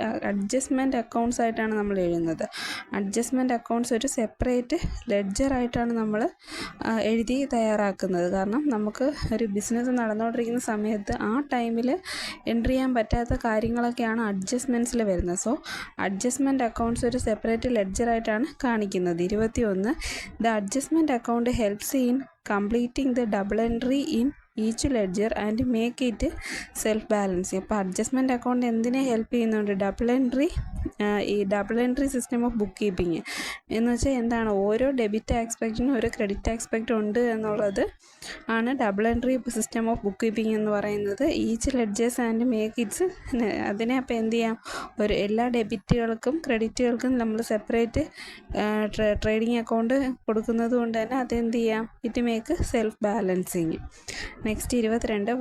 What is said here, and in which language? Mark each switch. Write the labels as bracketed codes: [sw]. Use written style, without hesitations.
[ml] Adjustment accounts ആയിട്ടാണ് നമ്മൾ എഴുതുന്നത്. അഡ്ജസ്റ്റ്മെൻറ്റ് അക്കൗണ്ട്സ് ഒരു സെപ്പറേറ്റ് ലെഡ്ജറായിട്ടാണ് നമ്മൾ എഴുതി തയ്യാറാക്കുന്നത്. കാരണം നമുക്ക് ഒരു ബിസിനസ് നടന്നുകൊണ്ടിരിക്കുന്ന സമയത്ത് ആ ടൈമിൽ എൻട്രി ചെയ്യാൻ പറ്റാത്ത കാര്യങ്ങളൊക്കെയാണ് അഡ്ജസ്റ്റ്മെൻറ്റ്സിൽ വരുന്നത്. സോ അഡ്ജസ്റ്റ്മെൻറ്റ് അക്കൗണ്ട്സ് ഒരു സെപ്പറേറ്റ് ലെഡ്ജറായിട്ടാണ് കാണിക്കുന്നത്. 21. [en] The adjustment account helps in completing the double entry in each ledger and make it self balancing. [ml] അപ്പോൾ അഡ്ജസ്റ്റ്മെൻറ്റ് അക്കൗണ്ട് എന്തിനെ ഹെൽപ്പ് ചെയ്യുന്നുണ്ട്? ഈ double entry system of book keeping എന്ന് വെച്ചാൽ ഓരോ ഡെബിറ്റ് ആസ്പെക്റ്റിനും ഒരു ക്രെഡിറ്റ് ആസ്പെക്റ്റ് ഉണ്ട് എന്നുള്ളത് ആണ് double entry system of book keeping എന്ന് പറയുന്നത്. [en] each ledgers and make its [ml] അതിനെ അപ്പോൾ എന്ത് ചെയ്യാം, എല്ലാ ഡെബിറ്റുകൾക്കും ക്രെഡിറ്റുകൾക്കും നമ്മൾ സെപ്പറേറ്റ് ട്രേഡിംഗ് അക്കൗണ്ട് കൊടുക്കുന്നത് കൊണ്ട് തന്നെ അതെന്ത് ചെയ്യാം, [en] It make self balancing. Next 22.